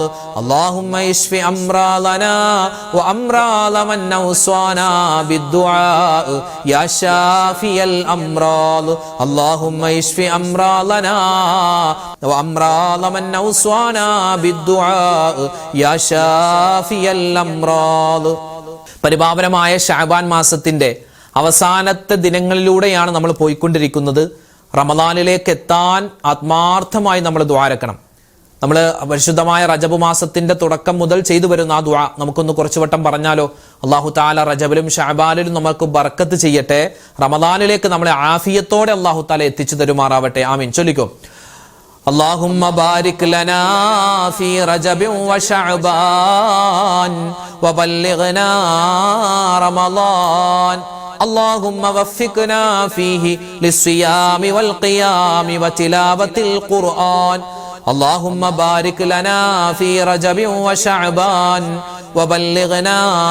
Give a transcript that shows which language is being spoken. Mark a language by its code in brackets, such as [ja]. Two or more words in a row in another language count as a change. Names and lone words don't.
[ar] اللهم اشف أمراضنا وأمراض من أوصانا بالدعاء يا شافي الأمراض. اللهم اشف أمراضنا وأمراض من أوصانا بالدعاء يا شافي الأمراض. [ml] പരിപാവനമായ ശഅബാൻ മാസത്തിന്റെ അവസാനത്തെ ദിനങ്ങളിലൂടെയാണ് നമ്മൾ പോയിക്കൊണ്ടിരിക്കുന്നത്. റമദാനിലേക്ക് എത്താൻ ആത്മാർത്ഥമായി നമ്മൾ ദുആരക്കണം. നമ്മൾ പരിശുദ്ധമായ റജബ് മാസത്തിന്റെ തുടക്കം മുതൽ ചെയ്തു വരുന്ന ആ ദുആ നമുക്കൊന്ന് കുറച്ചു വട്ടം പറഞ്ഞാലോ? അല്ലാഹു തആല റജബിലും ശഅബാനിലും നമുക്ക് ബർക്കത്ത് ചെയ്യട്ടെ. റമദാനിലേക്ക് നമ്മളെ ആഫിയത്തോടെ അല്ലാഹു തആല എത്തിച്ചു തരുമാറാവട്ടെ. ആമീൻ. ചൊല്ലിക്കോ. [ar] اللهم بارك لنا في رجب وشعبان وبلغنا رمضان اللهم وفقنا فيه للصيام والقيام وتلاوة القرآن اللهم بارك لنا في رجب وشعبان وبلغنا